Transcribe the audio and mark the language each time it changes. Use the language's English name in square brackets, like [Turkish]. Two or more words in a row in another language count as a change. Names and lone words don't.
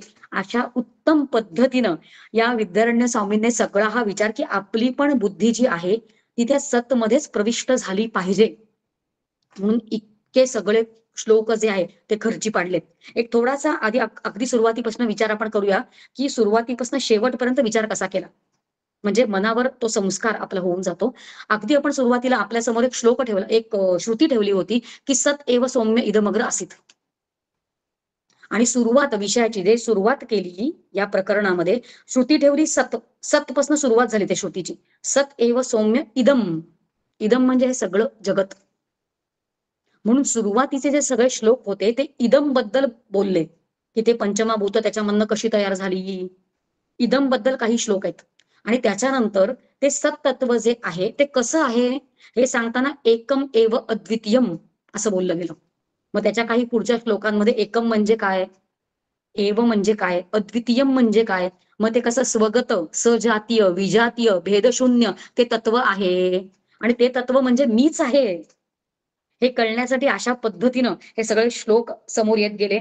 [Marathi] अशा उत्तम पद्धतीनं या विद्यारण्य स्वामींनी सगळा हा विचार की आपली पण बुद्धी जी आहे ती त्या सत मध्येच प्रविष्ट झाली पाहिजे म्हणून इतके सगळे श्लोक जे आहे ते खर्ची पाडलेत. एक थोडासा आधी अगदी सुरुवातीपासून विचार आपण करूया की सुरुवातीपासून शेवटपर्यंत विचार कसा केला म्हणजे मनावर तो संस्कार आपला होऊन जातो. अगदी आपण सुरुवातीला आपल्या समोर एक श्लोक ठेवला, एक श्रुती ठेवली होती की [Sanskrit] सत एव सौम्य इदमग्र आसीत. [Marathi] आणि सुरुवात विषयाची जे सुरुवात केली या प्रकरणामध्ये श्रुती ठेवली सत, सतपासून सुरुवात झाली त्या श्रुतीची. [Sanskrit] सत एव सौम्य इदम, [Marathi] इदम म्हणजे हे सगळं जगत. म्हणून सुरुवातीचे जे सगळे श्लोक होते ते इदम बद्दल बोलले की ते पंचमाभूत त्याच्यामधनं कशी तयार झाली, इदम बद्दल काही श्लोक आहेत. आणि त्याच्यानंतर ते सत्तत्व जे आहे ते कसं आहे हे सांगताना [Sanskrit] एकम एव अद्वितीयम [Marathi] असं बोललं गेलं. मग त्याच्या काही पुढच्या श्लोकांमध्ये एकम म्हणजे काय, एव म्हणजे काय, अद्वितीयम म्हणजे काय, मग ते कसं स्वगत, सजातीय, विजातीय, भेदशून्य ते तत्व आहे आणि ते तत्व म्हणजे मीच आहे हे कळण्यासाठी अशा पद्धतीनं हे सगळे श्लोक समोर येत गेले.